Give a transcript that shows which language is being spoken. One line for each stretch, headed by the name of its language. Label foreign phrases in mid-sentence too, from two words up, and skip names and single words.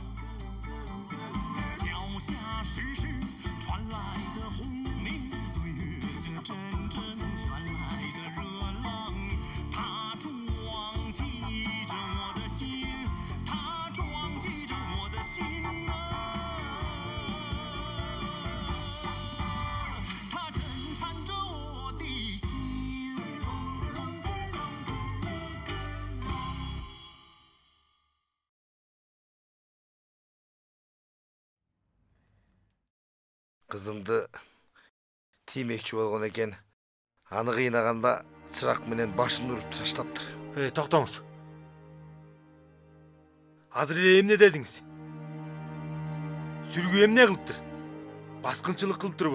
Chinese: 脚下时时传来的轰鸣，岁月这阵阵传来的热浪，它撞击着我的心，它撞击着我的心啊，它震颤着我的心。
Kyrgyz: Kızımdı тиймекчи болгон экен. Аны кыйнаганда чырак менен башын уруп таштаптыр. Токтоңуз. Азыр эле эмне дедиңиз? Сүргү эмне кылыптыр? Баскынчылык кылыптырбы?